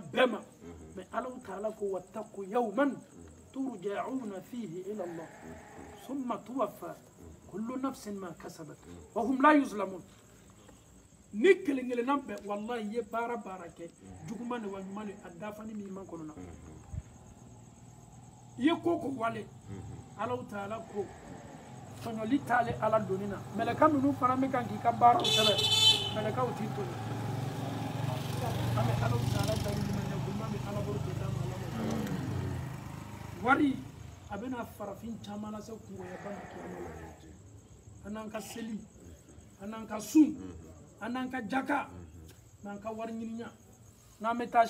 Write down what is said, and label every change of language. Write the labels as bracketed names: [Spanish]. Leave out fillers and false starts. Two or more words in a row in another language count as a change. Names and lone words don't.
[Bambara] bɛɛ ma mais Ala Taala ko [Arabic] واتقوا يوما ترجعون فيه إلى الله ثم توفى كل نفس ما كسبت وهم لا يظلمون [Bambara] ni kelen kelenna bɛɛ wallahi i ye baara kɛ juguman de wa ɲuman de a dafani min man kɔnɔ na i ye ko ko wale Allahu Ta'ala ko tɔɲɔli t'ale Ala doni na mɛlɛka minnu fana bɛ kan k'i ka baaraw sɛbɛn mɛlɛkaw t'i tɔɲɔ an bɛ Allahu Ta'ala dali ɲuman ko ɲuman bɛ Ala bolo k'o d'a ma Ala wari a bɛna farafin caman lase kungoya ba ma kiyama la an n'an ka seli an n'an ka sun an n'an ka jaka n'an ka wari ɲininya n'an bɛ taa